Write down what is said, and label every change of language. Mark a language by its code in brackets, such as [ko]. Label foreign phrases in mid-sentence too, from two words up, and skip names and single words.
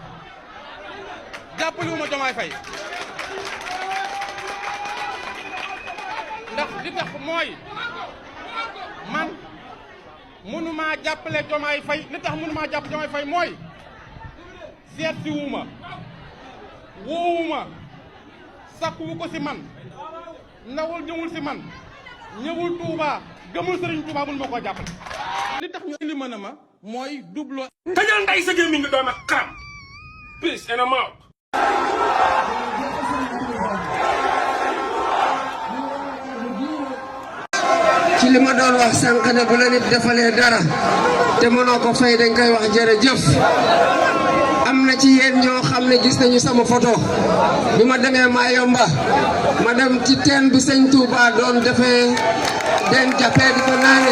[wo] ndax li tax mooy man mënumaa jàppale Diomaye Faye li tax mënumaa jàpp Diomaye Faye mooy seet si wuma woowuma sakkuwu ko si man nawul ñëwul si man ñëwul Touba gëmul Serigne Touba mun ma koo jàppale li tax ñu indi mën a ma mooy double tëjal nday sa gémmiñ nga doon ak xaram [en] peace and I'm out. [wo] ci li ma doon wax sànq ne bu la nit defalee dara te mënoo ko fay dañ koy wax jërëjëf am na ci yéen ñoo xam ne gis nañu sama photo bi ma demee Mayomba ma dem ci teen bi sëñ Touba doon defee den jàppee di ko naane